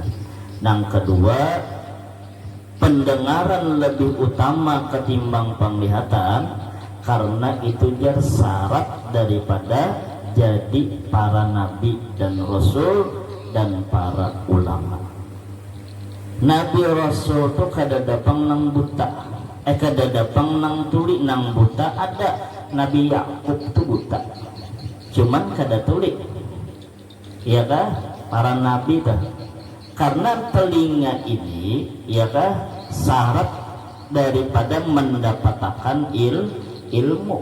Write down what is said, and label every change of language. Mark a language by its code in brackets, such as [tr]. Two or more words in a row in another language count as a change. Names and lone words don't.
[bjn] Yang kedua, pendengaran lebih utama ketimbang penglihatan karena itu jar syarat daripada jadi para nabi dan rasul dan para ulama. Nabi rasul itu kada dapang nang buta, kada dapang nang tuli nang buta. Ada Nabi Yakub itu buta, cuman kada tuli, ya kan? Para nabi dah. Karena telinga ini, ya kan, syarat daripada mendapatkan ilmu.